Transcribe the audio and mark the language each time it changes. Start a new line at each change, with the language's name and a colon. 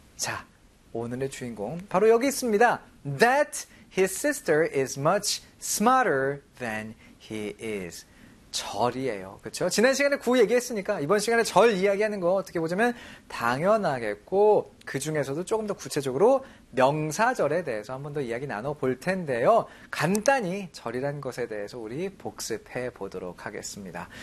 Korean: 자, 오늘의 주인공 바로 여기 있습니다.
English: That his sister is much smarter than he is.
Korean: 절이에요. 그렇죠? 지난 시간에 구 얘기했으니까 이번 시간에 절 이야기하는 거 어떻게 보자면 당연하겠고 그중에서도 조금 더 구체적으로 명사절에 대해서 한 번 더 이야기 나눠볼 텐데요. 간단히 절이라는 것에 대해서 우리 복습해 보도록 하겠습니다.